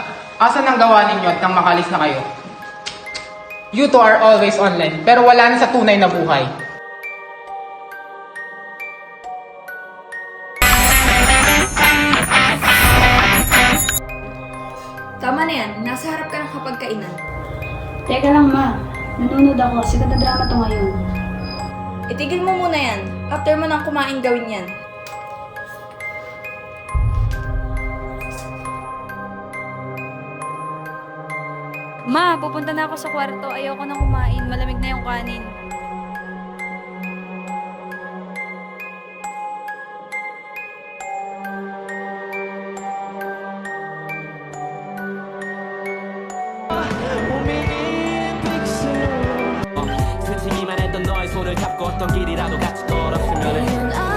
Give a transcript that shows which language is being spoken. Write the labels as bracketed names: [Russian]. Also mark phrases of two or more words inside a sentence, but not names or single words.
[Filipino] Asan ang gawa ninyo at nang makalis na kayo? [English] You two are always online, [Filipino] pero wala na sa tunay na buhay. Tama na yan, nasa harap ka ng kapagkainan. Teka lang, ma. Nanonood ako. Sikat na drama to ngayon. Itigil mo muna yan. After mo nang kumain gawin yan. Ma, pupunta na ako sa kwarto. Ayoko nang kumain. Malamig na yung kanin. [Korean] 스치기만 했던 너의 손을 잡고 어떤 길이라도 같이 걸었으면